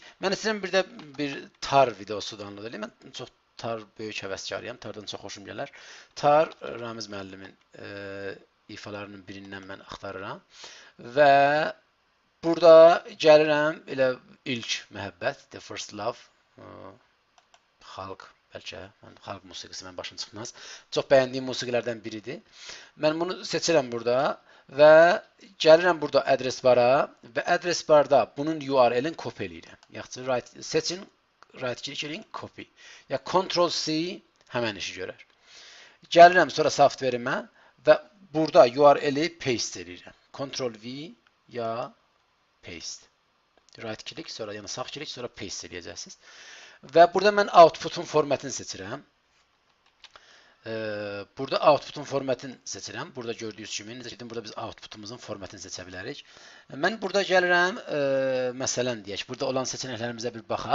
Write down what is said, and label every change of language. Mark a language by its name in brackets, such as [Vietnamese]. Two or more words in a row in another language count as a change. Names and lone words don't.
[Azerbaijani] Mən istəyirəm bir də bir tar videosu download eləyim. Mən çox tar böyük həvəskarıyam. Tardan çox xoşum gələr. Tar Ramiz müəllimin ifalarının birindən mən axtarıram. Və burada gəlirəm elə ilk məhəbbət, [English] the first love, [Azerbaijani] xalq. Bəlkə xalq musiqisi mən başım çıxmaz. Çox bəyəndiyim musiqilərdən biridir. Mən bunu seçirəm burada və gəlirəm burada adres bara və adres barda bunun URL-ini copy eləyirəm. Yaxşı, seçin, [English] right click edin, copy. [Azerbaijani] Ya Ctrl+C həmən işi görər. Gəlirəm sonra softverimə və burada URL-i paste eləyirəm. Ctrl+V ya paste. [English] Right click, [Azerbaijani] sonra yəni sağ click, sonra paste eləyəcəksiniz. Və burada mən outputun formatını seçirəm. Burada outputun formatını seçirəm. Burada gördüyünüz kimi, burada biz outputumuzun formatını seçə bilərik. Mən burada gəlirəm, məsələn deyək, burada olan seçənəklərimizə bir baxaq.